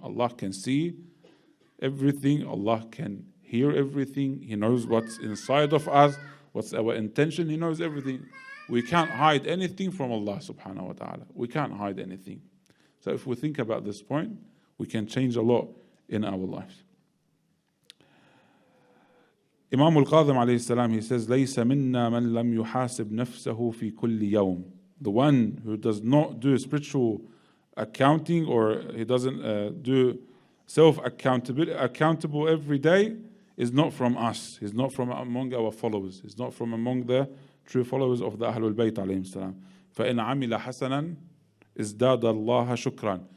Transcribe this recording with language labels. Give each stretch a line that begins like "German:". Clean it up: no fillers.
English: Allah can see everything. Allah can hear everything. He knows what's inside of us, what's our intention. He knows everything. We can't hide anything from Allah subhanahu wa ta'ala. We can't hide anything. So if we think about this point, we can change a lot in our lives.
Arabic: Imam al-Qadhim alayhi salam,
English: he says,
Arabic: لَيْسَ مِنَّا مَنْ لَمْ يُحَاسِبْ نَفْسَهُ فِي كُلِّ يَوْمٍ.
English: The one who does not do spiritual accounting, or he doesn't do accountable every day, is not from us. He's not from among our followers. He's not from among the true followers of the Ahlul Bayt alayhim salam.
Arabic: فَإِنْ عَمِلَ حَسَنًا ازْدَادَ اللَّهَ شُكْرًا.